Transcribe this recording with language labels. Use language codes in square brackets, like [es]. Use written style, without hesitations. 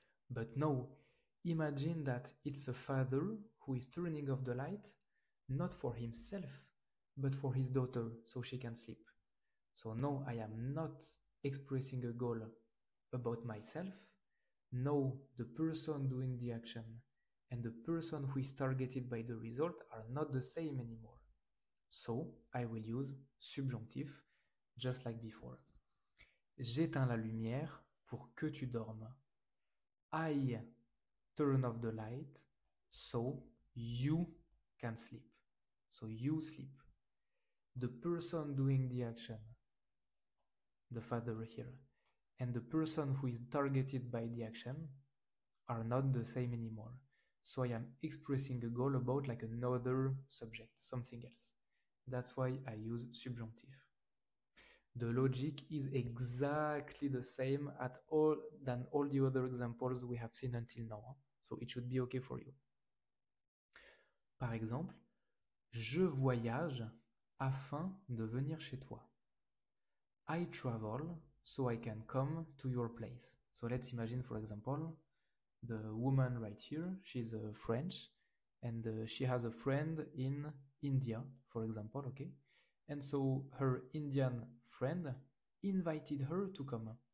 [en] But now, imagine that it's a father who is turning off the light, not for himself, but for his daughter, so she can sleep. So now I am not expressing a goal about myself. Now the person doing the action and the person who is targeted by the result are not the same anymore. So I will use subjonctif, just like before. [fr] J'éteins la lumière pour que tu dormes. [en] I turn off the light so you can sleep. So you sleep. The person doing the action, the father here, and the person who is targeted by the action are not the same anymore. So I am expressing a goal about like another subject, something else. That's why I use subjunctive. The logic is exactly the same than all the other examples we have seen until now. So it should be okay for you. [fr] Par exemple, je voyage afin de venir chez toi. [en] I travel so I can come to your place. So let's imagine, for example, the woman right here, she's French, and she has a friend in India, for example, okay? And so her Indian friend invited her to come.